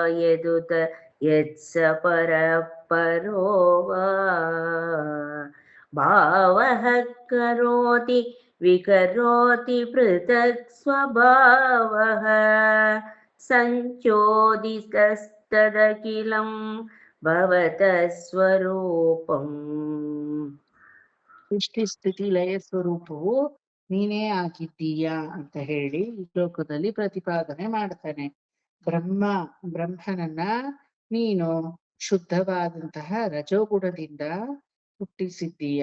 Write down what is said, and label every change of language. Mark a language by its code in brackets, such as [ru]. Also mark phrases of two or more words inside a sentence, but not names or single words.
[sa] ಯದುತ ಯತ್ಸಪರಃ ಪರೋ ವಾ ಭಾವಃ ಕರೋತಿ ವಿಕರೋತಿ ಪೃಥಕ್ ಸ್ವಭಾವಃ ಸಂಚೋದಿತಸ್ತದಖಿಲಂ ಭವತಃ ಸ್ವರೂಪಂ. [kn] ಸೃಷ್ಟಿ ಸ್ಥಿತಿ ಲಯ ಸ್ವರೂಪವು ನೀನೇ ಆಗಿದ್ದೀಯಾ ಅಂತ ಹೇಳಿ ಈ ಶ್ಲೋಕದಲ್ಲಿ ಪ್ರತಿಪಾದನೆ ಮಾಡ್ತಾನೆ. ಬ್ರಹ್ಮನನ್ನ ನೀನು ಶುದ್ಧವಾದಂತಹ ರಜೋಗುಣದಿಂದ ಹುಟ್ಟಿಸಿದ್ದೀಯ.